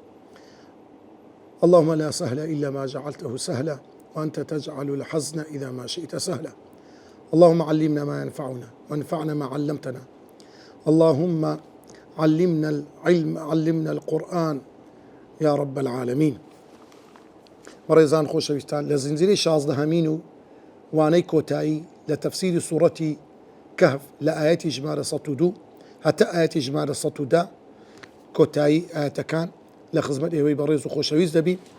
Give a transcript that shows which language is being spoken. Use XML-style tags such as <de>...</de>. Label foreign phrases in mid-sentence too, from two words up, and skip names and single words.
<ar>اللهم لا سهل إلا ما جعلته سهلا، وأنت تجعل الحزن إذا ما شئت سهلا. اللهم علمنا ما ينفعنا وانفعنا ما علمتنا. اللهم علمنا العلم، علمنا القرآن يا رب العالمين.</ar> <ckb>وڕێزان خۆشەویستان، لە زنجیرەی 16هەمین و وانەی کۆتایی لە تەفسیری سوورەتی کەهف لە ئاەتی ژمارە 102 هەتا ئاەتی ژمارە 110 کۆتایی ئاەتەکان لە خزمەت ئێوەی بەڕێز و خۆشەویست دەبین.</ckb>